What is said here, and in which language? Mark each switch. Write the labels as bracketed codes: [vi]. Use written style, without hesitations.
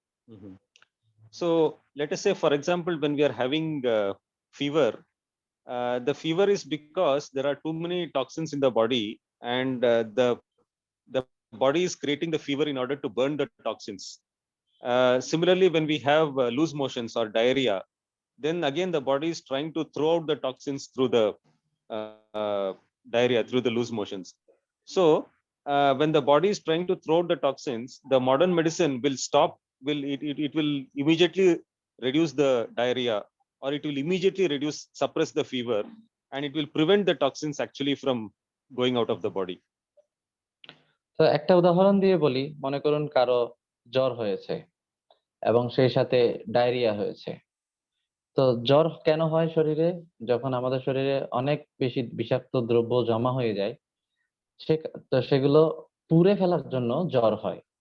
[en] Mhm. So let us say, for example, when we are having fever, the fever is because there are too many toxins in the body, and the body is creating the fever in order to burn the toxins. Similarly, when we have loose motions or diarrhea, then again the body is trying to throw out the toxins through the diarrhea, through the loose motions. So when the body is trying to throw out the toxins, the modern medicine will stop, it will immediately reduce the diarrhea, or it will immediately suppress the fever, and it will prevent the toxins actually from going out of the body. [bn] তো একটা উদাহরণ দিয়ে বলি, মনে করুন কারো জ্বর হয়েছে এবং সেই সাথে ডায়রিয়া হয়েছে। তো জ্বর কেন হয় শরীরে? যখন আমাদের শরীরে অনেক বেশি বিষাক্ত দ্রব্য জমা হয়ে যায়, তো সেগুলো পুড়ে ফেলার জন্য জ্বর হয়।